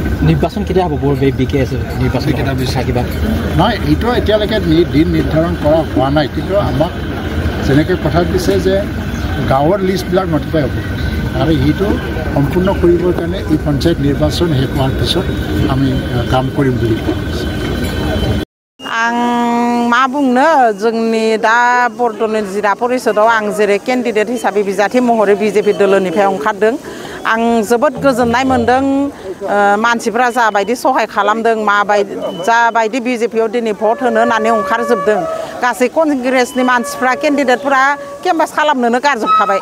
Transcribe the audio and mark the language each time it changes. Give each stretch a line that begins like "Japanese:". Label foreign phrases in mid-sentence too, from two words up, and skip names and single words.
Assamese: নিৰ্বাচন কেতিয়া হ'ব? নিৰ্বাচন কেতিয়া বিচাৰ কিবা নহয়, এইটো এতিয়ালৈকে দিন নিৰ্ধাৰণ কৰা হোৱা নাই, কিন্তু আমাক যেনেকৈ কথা দিছে যে গাঁৱৰ লিষ্টবিলাক নটিফাই হ'ব আৰু এইটো সম্পূৰ্ণ কৰিবৰ কাৰণে এই পঞ্চায়ত নিৰ্বাচন শেষ হোৱাৰ পিছত আমি কাম কৰিম বুলি কোৱা হৈছে।
Bodo: आं मा बुंनो, जोंनि दा बरदलनि जिल्ला परिषदआव आं जेरै केन्डिडेट हिसाबै बिजाथि महरै BJP दोलोनिफ्राय ओंखारदों आं जोबोद गोजोननाय मोनदों मानसिफ्रा जाबायदि सहाय खालामदों जाबायदि बिजेपियाव दिनै भट होनो होननानै ओंखारजोबदों गासै कंग्रेसनि मानसिफ्रा केन्डिडेटफोरा केम्पास खालामनोनो गारजोबखाबाय